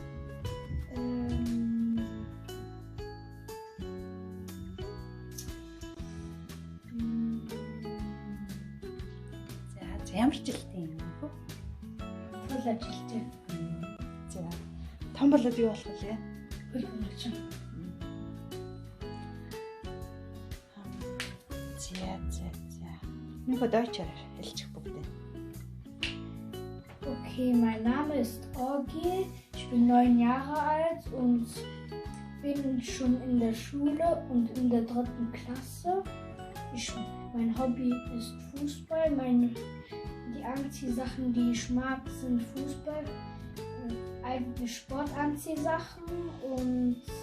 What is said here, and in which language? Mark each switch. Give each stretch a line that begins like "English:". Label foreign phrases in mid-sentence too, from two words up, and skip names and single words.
Mongolian: За ямар жилтэй юм бэ? Туле жилтэй. За том болоод юу болох вэ? Хөлбөмбөч. За. Нэг Deutscher хэлчих бүгдээ.
German: Okay, mein Name ist Orgi, ich bin 9 Jahre alt und bin schon in der Schule und in der 3. Klasse. Mein Hobby ist Fußball. Die Anziehsachen, die ich mag, sind Fußball, eigene Sportanziehsachen und